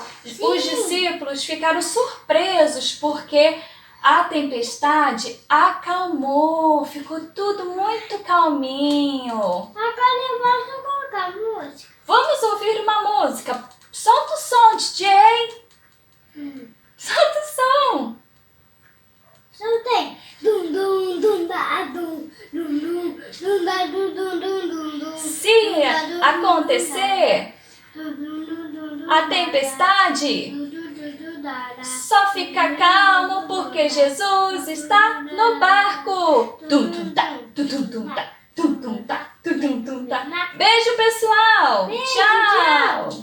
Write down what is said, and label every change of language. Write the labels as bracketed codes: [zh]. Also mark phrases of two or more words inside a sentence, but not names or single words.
[pt] Os discípulos ficaram surpresos porque a tempestade acalmou, ficou tudo muito calminho. Agora eu posso colocar música. Vamos ouvir uma música. Solta o som, DJ. Solta o som. Soltei. Dum dum dum da dum dum dum dum da dum dum dum dum dum. Se acontecer a tempestade, só fica calmo porque Jesus está no barco. Tum tum tá, tum tum tum tá, tum tum tá, tum tum tum tá. Beijo, pessoal. Tchau.